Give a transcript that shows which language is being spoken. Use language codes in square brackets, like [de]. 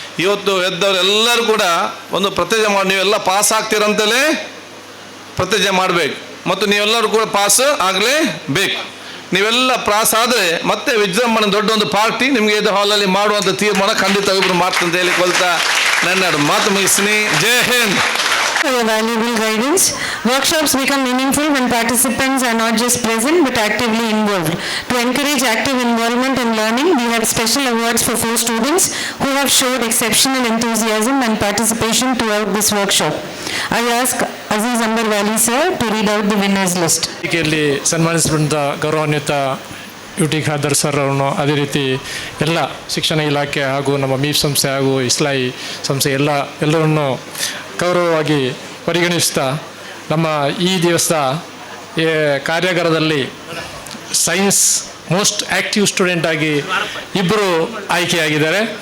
[kn] ಇವತ್ತು ಎದ್ದವರೆಲ್ಲರೂ ಕೂಡ ಒಂದು ಪ್ರತಿಜ್ಞೆ ಮಾಡಿ ನೀವೆಲ್ಲ ಪಾಸ್ ಆಗ್ತೀರಂತಲೇ ಪ್ರತಿಜ್ಞೆ ಮಾಡಬೇಕು ಮತ್ತು ನೀವೆಲ್ಲರೂ ಕೂಡ ಪಾಸ್ ಆಗಲೇಬೇಕು. ನೀವೆಲ್ಲ ಪಾಸ್ ಆದರೆ ಮತ್ತೆ ವಿಜೃಂಭಣೆ ದೊಡ್ಡ ಒಂದು ಪಾರ್ಟಿ ನಿಮಗೆ ಇದು ಹಾಲಲ್ಲಿ ಮಾಡುವಂಥ ತೀರ್ಮಾನ ಖಂಡಿತ ಇಬ್ಬರು ಮಾಡ್ತಂತ ಹೇಳಿಕೊಳ್ತಾ ನನ್ನ ಮಾತು ಮುಗಿಸ್ತೀನಿ. ಜೈ Hind. [en] For your valuable guidance. Workshops become meaningful when participants are not just present but actively involved. To encourage active involvement in learning, we have special awards for 4 students who have showed exceptional enthusiasm and participation throughout this workshop. I ask Aziz Ambar Wali sir to read out the winners list. [kn] ವೇದಿಕೆಯಲ್ಲಿ ಸನ್ಮಾನಿಸಿದಂಥ ಗೌರವಾನ್ವಿತ UT Khader sir ಅವರನ್ನು, ಅದೇ ರೀತಿ ಎಲ್ಲ ಶಿಕ್ಷಣ ಇಲಾಖೆ ಹಾಗೂ ನಮ್ಮ ಮೀಫ್ ಸಂಸ್ಥೆ ಹಾಗೂ ಇಸ್ಲಾಹಿ ಸಂಸ್ಥೆ ಎಲ್ಲರನ್ನು ಗೌರವವಾಗಿ ಪರಿಗಣಿಸ್ತಾ ನಮ್ಮ ಈ ದಿವಸದ ಕಾರ್ಯಾಗಾರದಲ್ಲಿ [en] science most active student [kn] ಆಗಿ ಇಬ್ಬರು ಆಯ್ಕೆಯಾಗಿದ್ದಾರೆ.